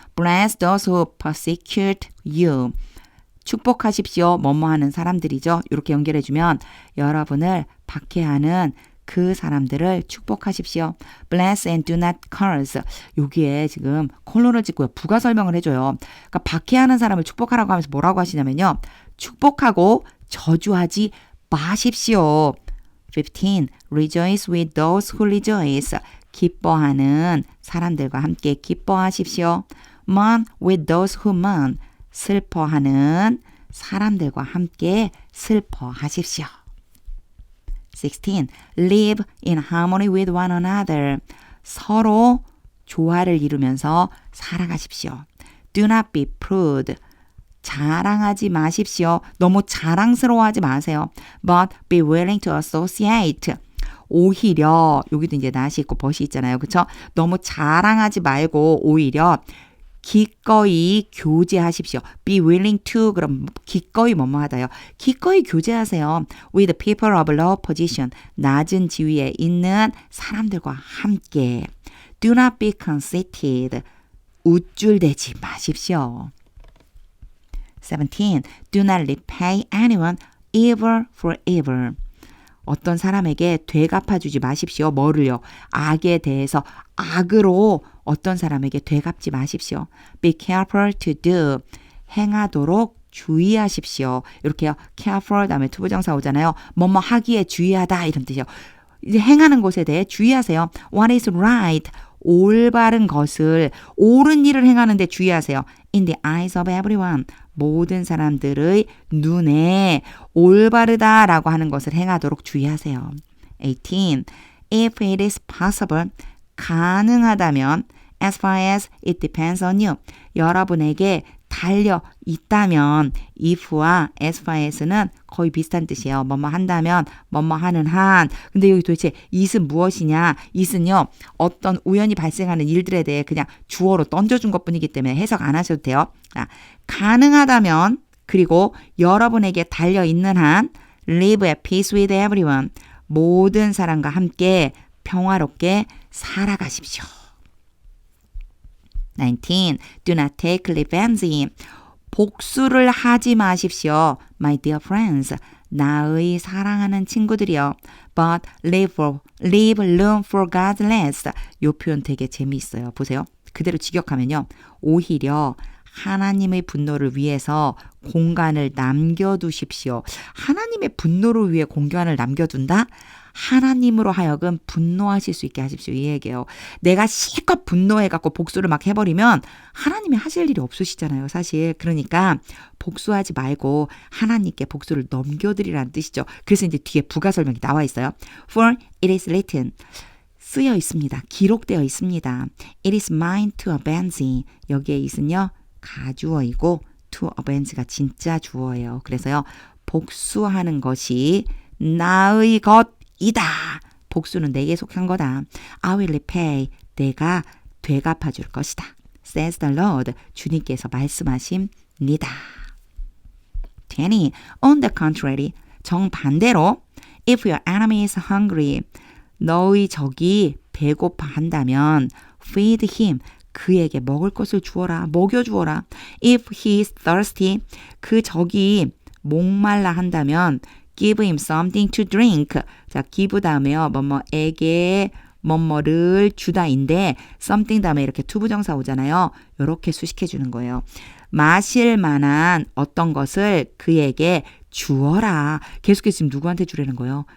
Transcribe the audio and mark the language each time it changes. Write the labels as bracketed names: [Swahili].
[English] Bless those who persecute you. [Korean] 축복하십시오. 뭐뭐 하는 사람들이죠. 이렇게 연결해주면 여러분을 박해하는 그 사람들을 축복하십시오. [English] Bless and do not curse. [Korean] 여기에 지금 콜론을 찍고요. 부가 설명을 해줘요. 그러니까 박해하는 사람을 축복하라고 하면서 뭐라고 하시냐면요. 축복하고 저주하지 마십시오. 15. [English] Rejoice with those who rejoice. [Korean] 기뻐하는 사람들과 함께 기뻐하십시오. [English] Mourn with those who mourn. [Korean] 슬퍼하는 사람들과 함께 슬퍼하십시오. 16. [English] Live in harmony with one another. [Korean] 서로 조화를 이루면서 살아가십시오. [English] Do not be prude. [Korean] 자랑하지 마십시오. 너무 자랑스러워하지 마세요. [English] But be willing to associate. [Korean] 오히려 여기도 이제 not이 있고 but이 있잖아요. 그렇죠? 너무 자랑하지 말고 오히려 기꺼이 교제하십시오. [English] Be willing to [Korean] 그럼 기꺼이 뭐뭐 하다요. 기꺼이 교제하세요. [English] With people of low position. [Korean] 낮은 지위에 있는 사람들과 함께. [English] Do not be conceited. [Korean] 우쭐대지 마십시오. [English] 17. Do not repay anyone evil for evil. [Korean] 어떤 사람에게 되갚아주지 마십시오. 뭐를요? 악에 대해서 악으로 어떤 사람에게 되갚지 마십시오. [English] Be careful to do. [Korean] 행하도록 주의하십시오. 이렇게요. careful 다음에 투부정사 오잖아요. 뭐뭐 하기에 주의하다 이런 뜻이요. 이제 행하는 것에 대해 주의하세요. [English] What is right? [Korean] 올바른 것을 옳은 일을 행하는데 주의하세요. [English] In the eyes of everyone. [Korean] 모든 사람들의 눈에 올바르다라고 하는 것을 행하도록 주의하세요. [English] 18. If it is possible. [Korean] 가능하다면 [English] as far as it depends on you. [Korean] 여러분에게 달려 있다면 if와 as far as는 거의 비슷한 뜻이에요. 뭐뭐 한다면 뭐뭐 하는 한. 근데 여기 도대체 it은 무엇이냐? it은요. 어떤 우연히 발생하는 일들에 대해 그냥 주어로 던져준 것뿐이기 때문에 해석 안 하셔도 돼요. 가능하다면 그리고 여러분에게 달려 있는 한 [English] live at peace with everyone. [Korean] 모든 사람과 함께 평화롭게 살아가십시오. [English] 19. Do not take revenge. [Korean] 복수를 하지 마십시오. [English] My dear friends. [Korean] 나의 사랑하는 친구들이요. [English] But leave room for God's rest. [Korean] 이 표현 되게 재미있어요. 보세요. 그대로 직역하면요. 오히려 하나님의 분노를 위해서 공간을 남겨두십시오. 하나님의 분노를 위해 공간을 남겨둔다? 하나님으로 하여금 분노하실 수 있게 하십시오. 이 얘기예요. 내가 실컷 분노해갖고 복수를 막 해버리면 하나님이 하실 일이 없으시잖아요. 사실. 그러니까 복수하지 말고 하나님께 복수를 넘겨드리라는 뜻이죠. 그래서 이제 뒤에 부가 설명이 나와 있어요. [English] For it is written. [Korean] 쓰여 있습니다. 기록되어 있습니다. [English] It is mine to avenge. [Korean] 여기에 있은요. 가주어이고 to avenge가 진짜 주어예요. 그래서요. 복수하는 것이 나의 것이다. 복수는 내게 속한 거다. [English] I will repay. [Korean] 내가 되갚아 줄 것이다. [English] Says the Lord. [Korean] 주님께서 말씀하십니다. [English] 20. On the contrary. [Korean] 정반대로 [English] If your enemy is hungry. [Korean] 너의 적이 배고파한다면 [English] feed him. [Korean] 그에게 먹을 것을 주어라. 먹여주어라. [English] If he is thirsty. [Korean] 그 적이 목말라 한다면 [English] give him something to drink. [Korean] 자, give 다음에요. 뭐뭐에게 뭐뭐를 주다인데 something 다음에 이렇게 투부정사 오잖아요. 이렇게 수식해 주는 거예요. 마실 만한 어떤 것을 그에게 주어라. 계속해서 지금 누구한테 주라는 거예요?